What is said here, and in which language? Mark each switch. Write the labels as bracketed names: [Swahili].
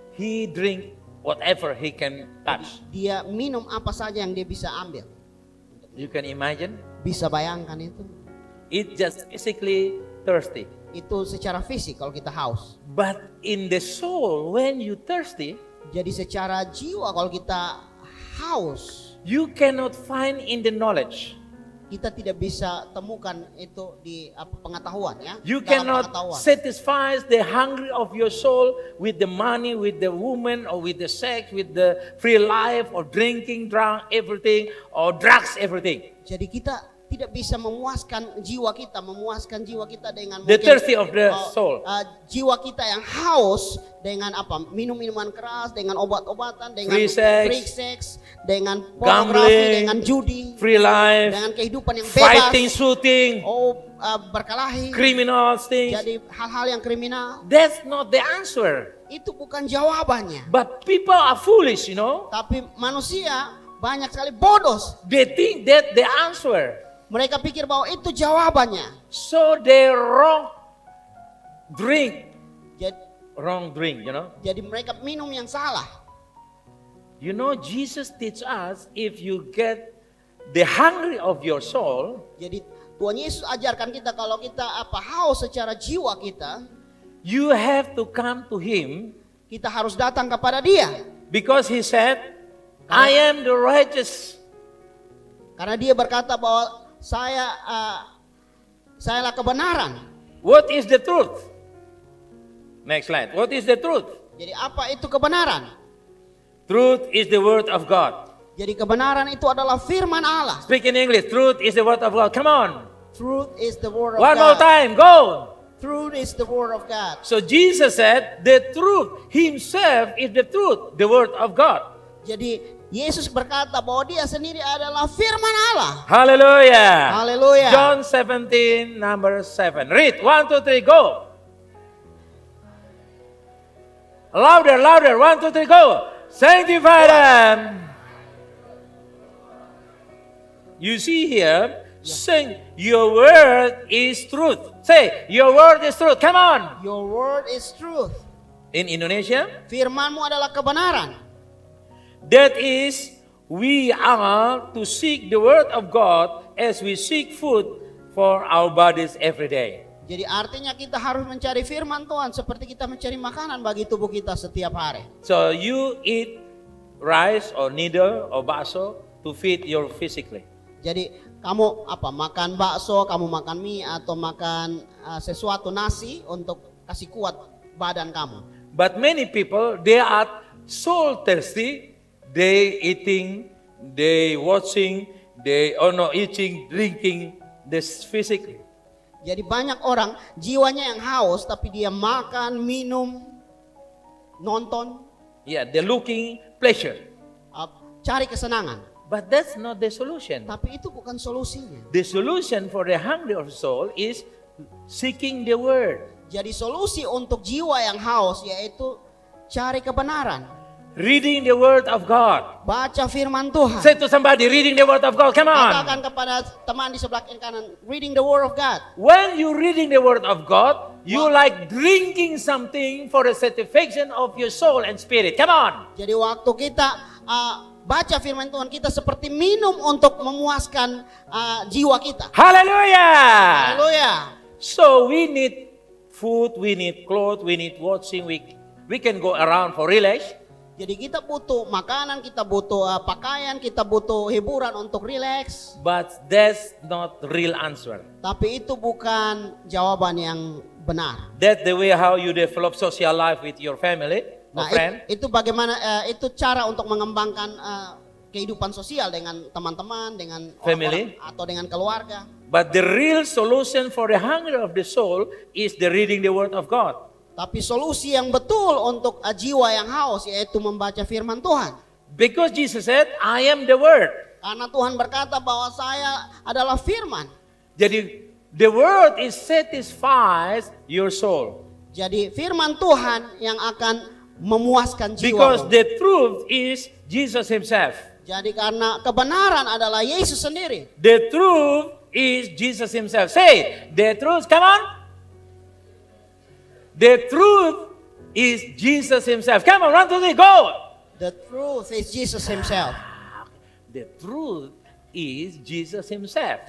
[English] He drink whatever he can touch. [Indonesian] Dia minum apa saja yang dia bisa ambil. [English] You can imagine? [Indonesian] Bisa bayangkan itu. [English] It just physically thirsty. [Indonesian] Itu secara fisik kalau kita haus. [English] But in the soul, when you thirsty, [Indonesian] jadi secara jiwa kalau kita haus, [English] you cannot find in the knowledge. [Indonesian] Kita tidak bisa temukan itu di pengetahuan, ya. [English] You cannot satisfy the hunger of your soul with the money, with the woman, or with the sex, with the free life, or drinking, drunk, everything, or drugs, everything. [Indonesian] Jadi kita tidak bisa memuaskan jiwa kita dengan [English] the thirsty of the soul. [Indonesian] Jiwa kita yang haus dengan minum-minuman keras, dengan obat-obatan, dengan [English] free [Indonesian] sex, dengan pornografi, dengan judi, [English] free life, [Indonesian] dengan kehidupan yang bebas, [English] fighting, shooting, [Indonesian] berkelahi, [English] criminal things. [Indonesian] Jadi hal-hal yang kriminal. [English] That's not the answer. [Indonesian] Itu bukan jawabannya. [English] But people are foolish, you know. [Indonesian] Tapi manusia banyak sekali bodoh. [English] They think that the answer. [Indonesian] Mereka pikir bahwa itu jawabannya. [English] So they wrong drink, you know. [Indonesian] Jadi mereka minum yang salah. [English] You know, Jesus teach us if you get the hungry of your soul. [Indonesian] Jadi Tuhan Yesus ajarkan kita kalau kita haus secara jiwa kita, [English] you have to come to Him. [Indonesian] Kita harus datang kepada Dia. [English] Because He said, I am the righteous. [Indonesian] Karena Dia berkata bahwa sayalah kebenaran. [English] What is the truth? Next slide. What is the truth? [Indonesian] Jadi apa itu kebenaran? [English] Truth is the word of God. [Indonesian] Jadi kebenaran itu adalah firman Allah. [English] Speak in English. Truth is the word of God. Come on. Truth is the word of God. One more time. Go. Truth is the word of God. So Jesus said, the truth Himself is the truth, the word of God. Jadi Yesus berkata bahwa Dia sendiri adalah firman Allah. Hallelujah. Hallelujah. John 17, number 7. Read. 1, 2, 3, go. Louder, louder. 1, 2, 3, go. Sanctify them. You see here, saying your word is truth. Say, your word is truth. Come on. Your word is truth. In Indonesia, [Indonesian] firman-Mu adalah kebenaran. [English] That is, we are to seek the word of God as we seek food for our bodies every day. [Indonesian] Jadi artinya kita harus mencari firman Tuhan seperti kita mencari makanan bagi tubuh kita setiap hari. [English] So you eat rice or noodle or bakso to feed your physically. [Indonesian] Jadi kamu makan bakso, kamu makan mie atau makan sesuatu nasi untuk kasih kuat badan kamu. [English] But many people, they are soul thirsty. They eating, they watching, They are not eating, drinking this physically. [Indonesian] Jadi banyak orang jiwanya yang haus tapi dia makan, minum, nonton, [English] Yeah, they're looking pleasure. [Indonesian] cari kesenangan. [English] But that's not the solution. [Indonesian] Tapi itu bukan solusinya. [English] The solution for the hungry of soul is seeking the word. [Indonesian] Jadi solusi untuk jiwa yang haus yaitu cari kebenaran. [English] Reading the word of God. [Indonesian] Baca firman Tuhan. [English] Say to somebody, reading the word of God. Come on. [Indonesian] Katakan kepada teman di sebelah kiri kanan, [English] reading the word of God. When you reading the word of God, you like drinking something for the satisfaction of your soul and spirit. Come on. [Indonesian] Jadi waktu kita baca firman Tuhan, kita seperti minum untuk memuaskan jiwa kita. [English] Hallelujah. [Indonesian] Haleluya. [English] So we need food, we need clothes, we need watching. We can go around for relax. [Indonesian] Jadi kita butuh makanan, kita butuh pakaian, kita butuh hiburan untuk relax. [English] But that's not real answer. [Indonesian] Tapi itu bukan jawaban yang benar. [English] That's the way how you develop social life with your family or [Indonesian] Nah, [English] friend. [Indonesian] itu bagaimana itu cara untuk mengembangkan kehidupan sosial dengan teman-teman, dengan [English] Family. [Indonesian] orang-orang atau dengan keluarga. [English] But the real solution for the hunger of the soul is the reading the word of God. [Indonesian] Tapi solusi yang betul untuk jiwa yang haus yaitu membaca firman Tuhan. [English] Because Jesus said, I am the word. [Indonesian] Karena Tuhan berkata bahwa saya adalah firman. [English] Jadi, the word is satisfies your soul. [Indonesian] Jadi firman Tuhan yang akan memuaskan jiwa. [English] Because the truth is Jesus himself. [Indonesian] Jadi karena kebenaran adalah Yesus sendiri. [English] The truth is Jesus himself. Say, the truth, come on. The truth is Jesus himself. Come on, 1, 2, 3, go. The truth is Jesus himself. The truth is Jesus himself.